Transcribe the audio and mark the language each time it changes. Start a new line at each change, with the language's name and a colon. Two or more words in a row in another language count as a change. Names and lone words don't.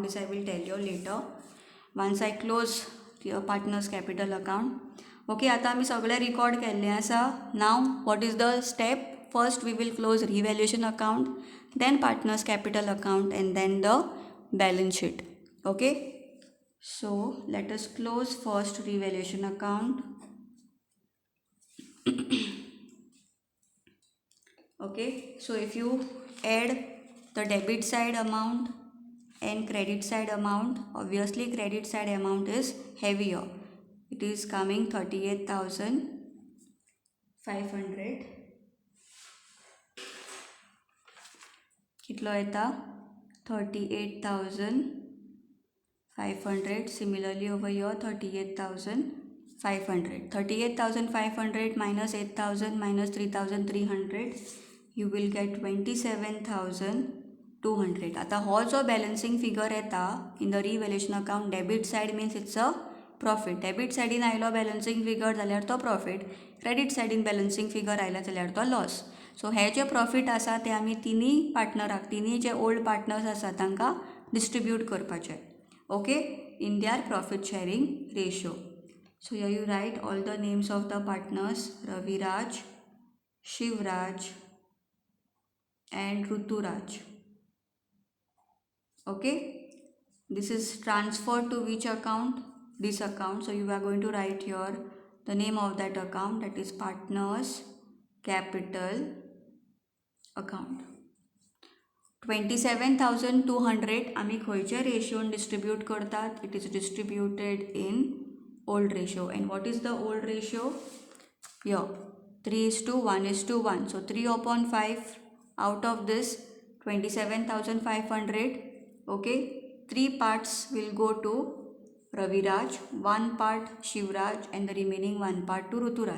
English: This I will tell you later once I close your partner's capital account.
Konkani: Okay, आता आमी सगळे रिकॉर्ड केल्ले आसा. नाव
English: what is the step? First we will close revaluation account, then partner's capital account, and then the balance sheet. Okay, so let us close first revaluation account. Okay, so if you add the debit side amount and credit side amount, obviously credit side amount is heavier. It is coming 38,500.
Konkani: कितलो येता? 38,500.
English: Similarly over here 38,500. 38,500 minus 8,000 minus 3,300, you will get 27,200.
Konkani: आता हो जो
English: balancing figure
Konkani: येता
English: in the revaluation account, debit side means it's a profit.
Konkani: डेबिट सायडीन आयलो
English: balancing figure
Konkani: जाल्यार तो प्रॉफिट, क्रेडिट सायडीन
English: balancing figure
Konkani: आयला जाल्यार तो लॉस. सो हे जे प्रॉफिट आसा ते आमी तिनी पार्टनराक, तिनी जे
English: old partners
Konkani: आसा तांकां डिस्ट्रिब्यूट करपाचे.
English: Okay, in their profit sharing ratio. So here you write all the names of the partners, रविराज, शिवराज and Ruturaj. Okay, this is transferred to which account? This account. So you are going to write here the name of that account, that is partners capital account.
Konkani: 27,200 आमी खंयच्या रेशियोन डिस्ट्रीब्यूट करतात?
English: It is distributed in old ratio. And what is the old ratio? Here 3:1:1. So 3/5. Out of this 27,500, okay, 3 parts will go to Raviraj, 1 part Shivraj, and the remaining 1 part to Ruturaj.